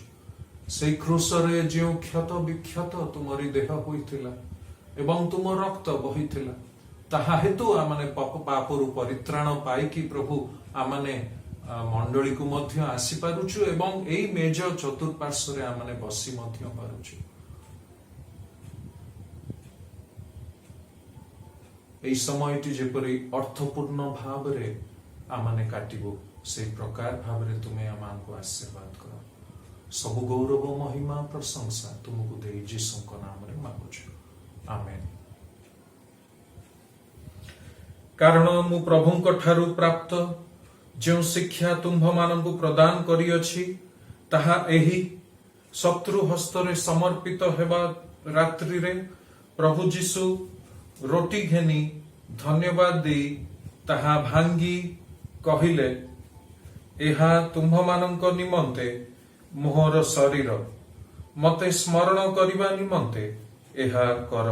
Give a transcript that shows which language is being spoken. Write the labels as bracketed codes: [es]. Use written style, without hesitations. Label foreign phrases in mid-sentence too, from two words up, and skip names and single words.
[or] ସେଇ କ୍ରୁଶରେ ଯେଉଁ କ୍ଷତ ବିକ୍ଷତ ତୁମରି ଦେହ ହୋଇଥିଲା ଏବଂ ତୁମ ରକ୍ତ ବହିଥିଲା, ତାହା ହେତୁ ଆମେ ପାପରୁ ପରିତ୍ରାଣ ପାଇକି ପ୍ରଭୁ ଆମେ ମଣ୍ଡଳୀକୁ ମଧ୍ୟ ଆସିପାରୁଛୁ ଏବଂ ଏଇ ମେଜ ଚତୁଃପାର୍ଶ୍ୱରେ ଆମେ ବସି ମଧ୍ୟ ପାରୁଛୁ। [bn] এই সময়টি যেপরি অর্থপূর্ণ ভাবে [or] ଆମେ କାଟିବୁ, [bn] সেই প্রকার ভাবে তুমি আমাকে আশীর্বাদ কর। [or] ସବୁ ଗୌରବ ମହିମା ପ୍ରଶଂସା ତୁମକୁ ଦେଇ ଯୀଶୁଙ୍କ ନାମରେ ମାଗୁଛୁ, ଆମେନ୍। କାରଣ ମୁଁ ପ୍ରଭୁଙ୍କ ଠାରୁ ପ୍ରାପ୍ତ ଯେଉଁ ଶିକ୍ଷା ତୁମ୍ଭମାନଙ୍କୁ ପ୍ରଦାନ କରିଅଛି, ତାହା ଏହି ଶତ୍ରୁ ହସ୍ତରେ ସମର୍ପିତ ହେବା ରାତ୍ରିରେ ପ୍ରଭୁ ଯୀଶୁ ରୋଟି ଘେନି ଧନ୍ୟବାଦ ଦେଇ ତାହା ଭାଙ୍ଗି କହିଲେ, ଏହା ତୁମ୍ଭମାନଙ୍କ ନିମନ୍ତେ ମୋର ଶରୀର, ମତେ ସ୍ମରଣ କରିବା ନିମନ୍ତେ ଏହା କର।